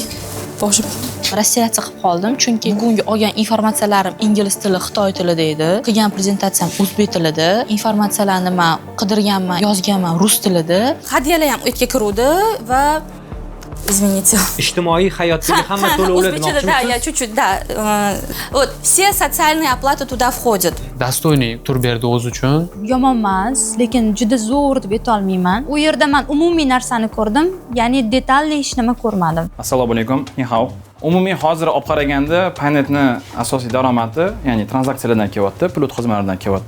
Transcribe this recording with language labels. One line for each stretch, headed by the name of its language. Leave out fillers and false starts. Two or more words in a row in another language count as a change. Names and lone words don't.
Uzbek: Boshim Rossiyacha qilib qoldim, chunki bugungi olgan informatsiyalarim ingliz tili, xitoy tilida edi. Qilgan prezentatsiyam o'zbek tilida. Informatsiyalarni men qidirganman, yozganman rus tilida. Hadyalar ham o'tga kiruvdi va Извините. Ijtimoiy hayotdagi hamma to'lovlar demoqchimisiz?
Russian: Да, я чуть-чуть, да. Вот все социальные оплаты туда входят.
Uzbek: Достойный tur berdi o'zi uchun. Yomon emas, lekin juda zo'r deb aytolmayman. U yerda men umumiy narsani ko'rdim, ya'ni detalli hech nima ko'rmadim. Assalomu alaykum.
Chinese: 你好.
Uzbek: Umumiy hozir olib qaraganda Paynetni asosiy daromadi, ya'ni tranzaksiyalardan kelyapti, pul xizmatlaridan kelyapti.